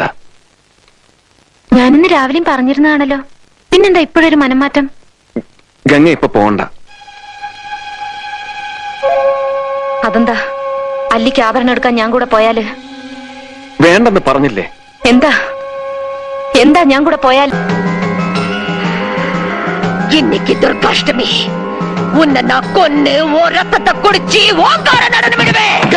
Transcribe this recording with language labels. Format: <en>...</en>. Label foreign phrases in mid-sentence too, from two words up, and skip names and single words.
<ml>ഞാനിന്ന് രാവിലെയും പറഞ്ഞിരുന്നതാണല്ലോ, പിന്നെന്താ ഇപ്പോഴൊരു മനംമാറ്റം? ഗംഗ ഇപ്പൊ പോണ്ട. അതെന്താ? അല്ലിക്ക് ആഭരണം എടുക്കാൻ ഞാൻ കൂടെ പോയാല്? വേണ്ടെന്ന് പറഞ്ഞില്ലേ? എന്താ എന്താ ഞാൻ കൂടെ പോയാൽ?</ml> <ta>இன்னைக்கு துர்காஷ்டமி. உன்னை நான் கொன்னு ஓ ரத்தத்தை குடிச்சு ஓங்கார நடனம் விடுவேன்.</ta>